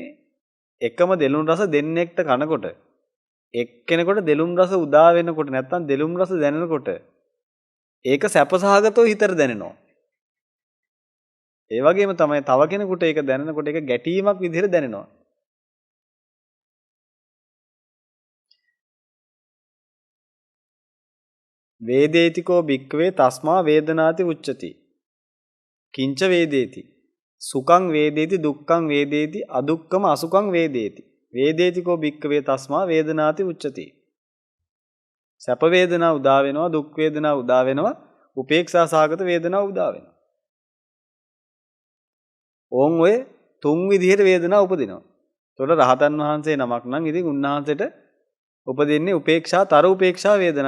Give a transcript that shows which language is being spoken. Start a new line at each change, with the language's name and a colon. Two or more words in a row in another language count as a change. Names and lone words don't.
Sinhala: එකම දෙලුම් රස දෙන්නෙක්ට කනකොට එක්කෙනෙකුට දෙලුම් රස උදා වෙනකොට නැත්තම් දෙලුම් රස දැනෙනකොට ඒක සැපසහගතව හිතට දැනෙනවා. ඒ වගේම තමයි තව කෙනෙකුට ඒක දැනෙනකොට ඒක ගැටීමක් විදිහට දැනෙනවා.
Pali: වේදේතිකෝ භික්ඛවේ තස්මා වේදනාති උච්චති. කිංච වේදේති. සුඛං වේදේති දුක්ඛං වේදේති අදුක්ඛම අසුඛං වේදේති. වේදේතිකෝ භික්ඛවේ තස්මා වේදනාති උච්චති.
Sinhala: සැප වේදනා උදා වෙනවා, දුක් වේදනා උදා වෙනවා, උපේක්ෂා සහගත වේදනා උදා වෙනවා. ඕන් ඔය තුන් විදිහට වේදනා උපදිනවා. ඒතකොට රහතන් වහන්සේ නමක් නම් ඉතින් උන්වහන්සේට උපදින්නේ උපේක්ෂාතර උපේක්ෂා වේදනා.